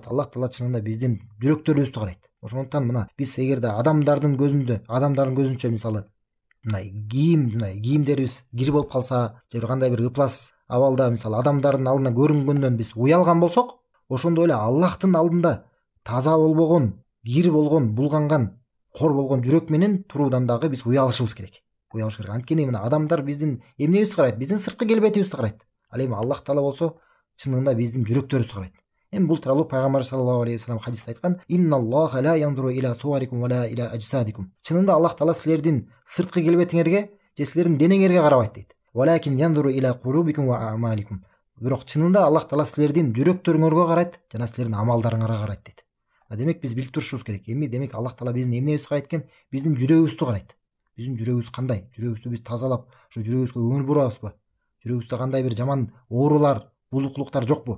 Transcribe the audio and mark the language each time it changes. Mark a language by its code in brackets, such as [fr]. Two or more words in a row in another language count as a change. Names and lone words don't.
[ky] Аллах Таала чынында биздин жүрөктөрүбүздү карайт. Ошондуктан мына биз эгерде адамдардын көзүнчө мисалы мындай кийимдерибиз кир болуп калса, же кандай бир ыплас абалда мисалы адамдардын алдына көрүнгөндөн биз уялган болсок, ошондой эле Аллахтын алдында таза болбогон, кир болгон, булганган, кор болгон жүрөк менен туруудан дагы биз уялышыбыз керек. Анткени мына адамдар биздин эмнебизди карайт? Биздин сырткы келбетибизди карайт. Ал эми Аллах Таала болсо чынында биздин жүрөктөрүбүздү карайт. Эми бул тууралуу пайгамбар [ar] صلى الله عليه وسلم [ky] хадисте айткан: [ar] "إن الله لا ينظر إلى صوركم ولا إلى أجسادكم." [ky] Чынында Аллах Таала силердин сырткы келбетиңерге же силердин денеңерге карабайт дейт. [ar] "ولكن ينظر إلى قلوبكم وأعمالكم." [ky] Бирок чынында Аллах Таала силердин жүрөктөрүңөргө карайт жана силердин амалдарыңарга карайт дейт. Демек биз билип турушубуз керек. Эми демек Аллах Таала биздин эмнебизди карайт экен? Биздин жүрөгүбүздү карайт. Биздин жүрөгүбүз кандай? Жүрөгүбүздү биз тазалап, ошо жүрөгүбүзгө көңүл бурабызбы? Жүрөгүбүздө кандай бир жаман оорулар, бузуклуктар жокпу?